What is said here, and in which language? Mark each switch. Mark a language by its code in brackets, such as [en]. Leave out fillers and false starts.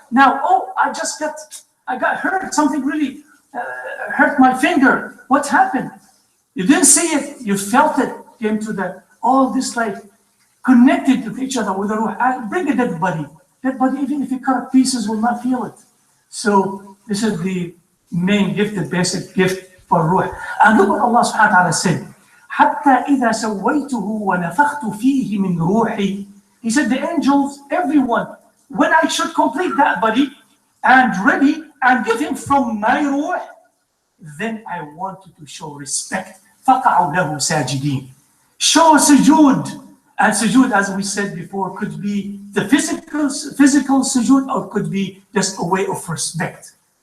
[en] Now, oh, I got hurt. Something really hurt my finger. What happened? You didn't see it. You felt it. Came to the, all this like connected to each other with the ruh. Bring a dead body. Dead body, even if you cut it pieces, will not feel it. So this is the main gift, the basic gift for ruh. And look what Allah subhanahu wa ta'ala said. [ar] حتى إذا سويته ونفخت فيه من روحي. [en] He said the angels, everyone, when I should complete that body and ready and give him from my ruh, then I wanted to show respect. [ar] فَقَعُوا لَهُ سَاجِدِينَ. [en] Show sujood. And sujood, as we said before, could be the physical sujood or could be just a way of respect.